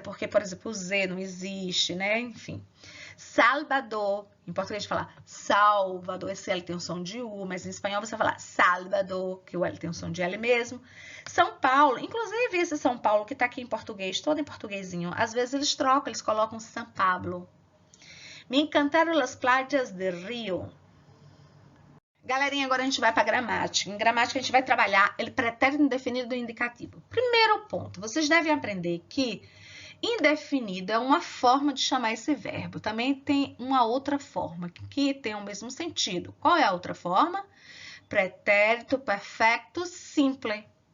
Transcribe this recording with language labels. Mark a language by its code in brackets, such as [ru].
[pt] Porque, por exemplo, o Z não existe, né? Enfim. Salvador, em português fala Salvador, esse L tem um som de U, mas em espanhol você fala Salvador, que o L tem um som de L mesmo. São Paulo, inclusive esse São Paulo que tá aqui em português, todo em portuguesinho, às vezes eles trocam, eles colocam São Pablo. [es] Me encantaram las playas de Rio. [pt] Galerinha, agora a gente vai para gramática. Em gramática a gente vai trabalhar ele pretérito indefinido do indicativo. Primeiro ponto, vocês devem aprender que indefinido é uma forma de chamar esse verbo. Também tem uma outra forma que tem o mesmo sentido. Qual é a outra forma? Pretérito perfecto simple.